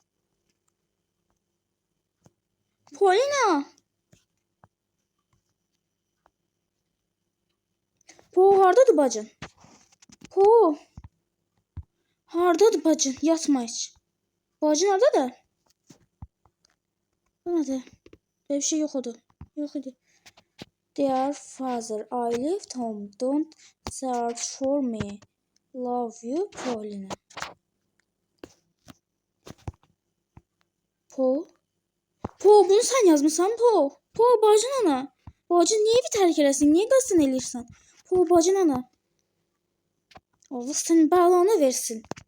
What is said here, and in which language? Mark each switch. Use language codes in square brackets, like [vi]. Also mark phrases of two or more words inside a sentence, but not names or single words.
[az] Polina. Po hardadır bacın? Po. Hardadır bacın? Yatma heç. Bacın hardadır? Bu nədir? [tr] Böyle bir şey yok idi. Yok idi. [en] Dear father, I left home. Don't search for me. Love you, Paulina. [az] Po? Po bunu sen yazmışsan Po. Po bacın ana. Bacın niye evi terk eləsin? Niye qasın eləyirsən? Po bacın ana. [tr] Allah senin belanı versin.